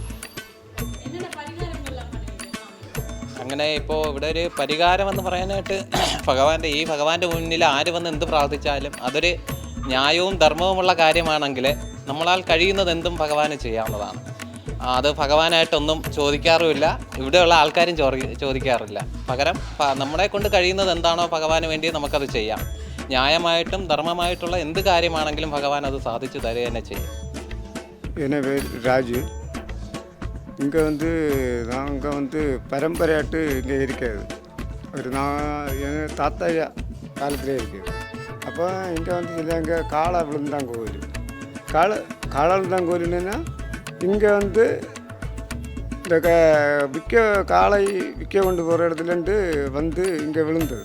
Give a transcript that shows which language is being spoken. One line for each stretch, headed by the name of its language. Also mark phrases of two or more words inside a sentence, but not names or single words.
Malayalam: അങ്ങനെ ഇപ്പോൾ ഇവിടെ ഒരു പരിഹാരമെന്ന് പറയാനായിട്ട് ഭഗവാന്റെ മുന്നിൽ ആര് വന്ന് എന്ത് പ്രാർത്ഥിച്ചാലും അതൊരു ന്യായവും ധർമ്മവുമുള്ള കാര്യമാണെങ്കിൽ നമ്മളാൽ കഴിയുന്നത് എന്തും ഭഗവാന് ചെയ്യാവുന്നതാണ്. അത് ഭഗവാനായിട്ടൊന്നും ചോദിക്കാറുമില്ല, ഇവിടെയുള്ള ആൾക്കാരും ചോദിക്കാറില്ല. പകരം നമ്മളെ കൊണ്ട് കഴിയുന്നത് എന്താണോ ഭഗവാന് വേണ്ടി നമുക്കത് ചെയ്യാം. ന്യായമായിട്ടും ധർമ്മമായിട്ടുള്ള എന്ത് കാര്യമാണെങ്കിലും ഭഗവാൻ അത് സാധിച്ചു തരുക തന്നെ ചെയ്യും.
Tamil: என் பேர் ராஜு. இங்கே நாங்கள் பரம்பரையாட்டு இங்கே இருக்காது. என் தாத்தா காலத்திலே இருக்குது. அப்போ இங்கே இல்லைங்க காளை விழுந்தான் கோவில். காளை விழுந்தான் கோவில்னா இங்கே இந்த காளை விற்க கொண்டு போகிற இடத்துலேருந்து இங்கே விழுந்தது.